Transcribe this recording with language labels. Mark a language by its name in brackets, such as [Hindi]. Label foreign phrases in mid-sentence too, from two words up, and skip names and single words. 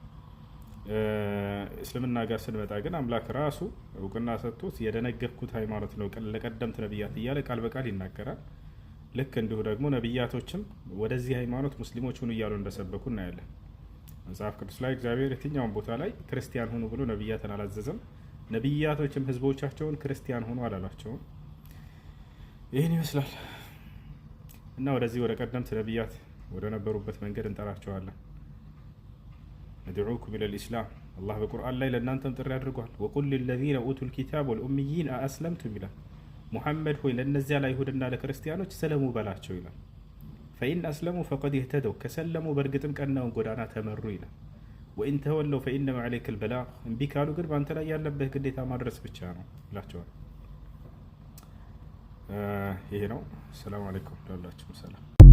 [Amharic] እስልምና ጋር ስንመጣ ግን አምላክ ራሱ እውቅና ሰጥቶት የደነገግኩት ሃይማኖት ነው ለቀደምት ነብያት እያለ ቃል በቃል ይናገራል። ልክ እንዲሁ ደግሞ ነብያቶችም ወደዚህ ሃይማኖት ሙስሊሞች ሁኑ እያሉ እንደሰበኩ እናያለን። መጽሐፍ ቅዱስ ላይ እግዚአብሔር የትኛውን ቦታ ላይ ክርስቲያን ሁኑ ብሎ ነብያትን አላዘዘም። ነብያቶችም ህዝቦቻቸውን ክርስቲያን ሁኑ አላሏቸውም። ይህን ይመስላል እና ወደዚህ ወደ ቀደምት ነብያት ወደ ነበሩበት መንገድ እንጠራቸዋለን። [Arabic] ندعوكم الى الاسلام الله [Amharic] በቁርአን ላይ ለእናንተም ጥሪ አድርጓል። [Arabic] وقل للذين اوتوا الكتاب والاميين أأسلمتم [Amharic] ይላል። ሙሐመድ ሆይ ለነዚያ ለአይሁድና ለክርስቲያኖች ሰለሙ በላቸው ይላል። [Arabic] فإن أسلموا فقد اهتدوا [Amharic] ከሰለሙ በእርግጥም ቀናውን ጎዳና ተመሩ ይላል። [Arabic] وإن تولوا فإنما عليك البلاغ፣ [Amharic] እምቢ ካሉ ግን በአንተ ላይ ያለብህ ግዴታ ማድረስ ብቻ ነው ይላቸዋል። ይሄ ነው። [Arabic] سلام عليكم [Amharic] ላላችሁም ሰላም